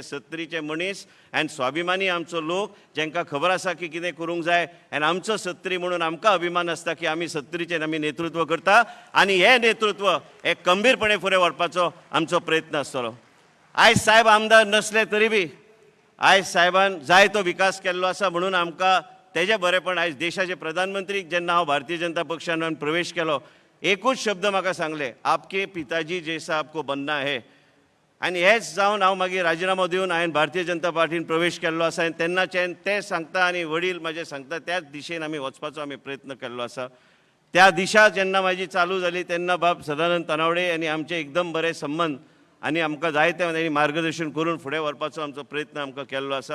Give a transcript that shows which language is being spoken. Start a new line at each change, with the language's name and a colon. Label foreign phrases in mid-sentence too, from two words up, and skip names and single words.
Konkani: सत्तरीचे मनीस आनी स्वाभिमानी आमचो लोक जेंकां खबर आसा की कितें करूंक जाय आनी आमचो सत्तरी म्हणून आमकां अभिमान आसता की आमी सत्तरीचें आमी नेतृत्व करता आनी हे नेतृत्व हे खंबीरपणे फुडें व्हरपाचो आमचो प्रयत्न आसतलो. आयज साहेब आमदार नसले तरी बी आयज साहेबान जाय तो विकास केल्लो आसा म्हणून आमकां तेजे बरेपण आयज देशाचे प्रधानमंत्री जेन्ना हांव भारतीय जनता पक्षान प्रवेश केलो एकूच शब्द म्हाका सांगले,
Hindi: आपके पिताजी जैसा आपको बनना है.
Konkani: आनी हेच जावन हांव मागीर राजिनामो दिवन हांवें भारतीय जनता पार्टीन प्रवेश केल्लो आसा. आनी तेन्नाच्यान ते सांगता आनी वडील म्हाजे सांगता त्याच दिशेन आमी वचपाचो आमी प्रयत्न केल्लो आसा. त्या दिशा जेन्ना म्हाजी चालू जाली तेन्ना बाब सदानंद तनावडे आनी आमचे एकदम बरे संबंद आनी आमकां जाय ते तांणी मार्गदर्शन करून फुडें व्हरपाचो आमचो प्रयत्न आमकां केल्लो आसा.